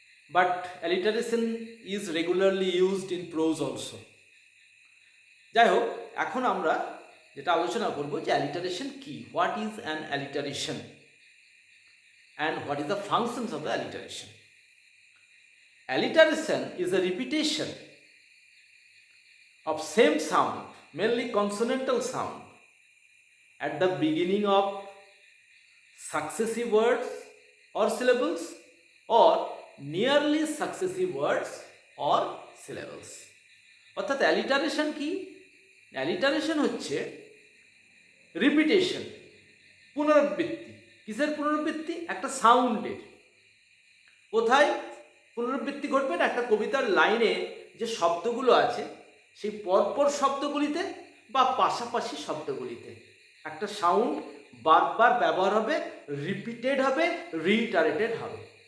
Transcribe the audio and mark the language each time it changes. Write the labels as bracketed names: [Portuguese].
[English] But alliteration is regularly used in prose also. [Bangla] যাই হোক, এখন আমরা যেটা আলোচনা করব যে অ্যালিটারেশন কি, [English] What is an alliteration and what is the functions of the alliteration. Alliteration is a repetition of same sound, mainly consonantal sound, at the beginning of successive words or syllables or nearly successive words or syllables. [Bangla] অর্থাৎ alliteration কি? Alliteration হচ্ছে repetition, পুনরাবৃত্তি। কিসের পুনরাবৃত্তি? একটা সাউন্ডের। কোথায় পুনরাবৃত্তি ঘটবে? না, একটা কবিতার লাইনে যে শব্দগুলো আছে সেই পরপর শব্দগুলিতে বা পাশাপাশি শব্দগুলিতে একটা সাউন্ড বারবার ব্যবহার হবে, রিপিটেড হবে, রিইটারেটেড হবে।